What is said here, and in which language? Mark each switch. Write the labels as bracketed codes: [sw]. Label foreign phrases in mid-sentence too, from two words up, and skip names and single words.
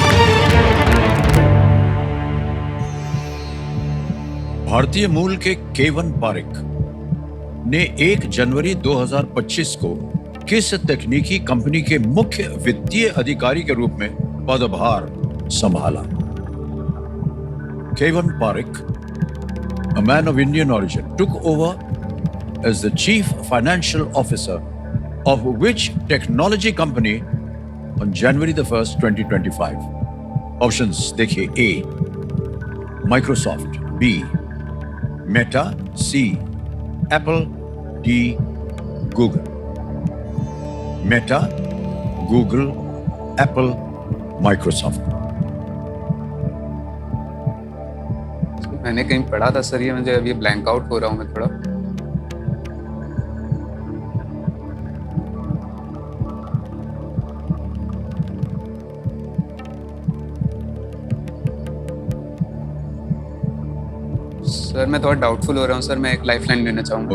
[hi] भारतीय मूल के केवन पारिक ने 1 जनवरी 2025 को किस तकनीकी कंपनी के मुख्य वित्तीय अधिकारी के रूप में पदभार संभाला? [en] Kevan Parekh, a man of Indian origin, took over as the chief financial officer of which technology company on January the 1st, 2025? [hi] Options देखिए: A. Microsoft, B. Meta, C. Apple, D. Google. Meta, Google, Apple, Microsoft. मैंने कहीं पढ़ा था सर, ये मुझे अभी [en] blank out [hi] हो रहा हूँ मैं थोड़ा। सर मैं थोड़ा डाउटफुल हो रहा हूँ सर, मैं एक लाइफलाइन लेना चाहूँगा।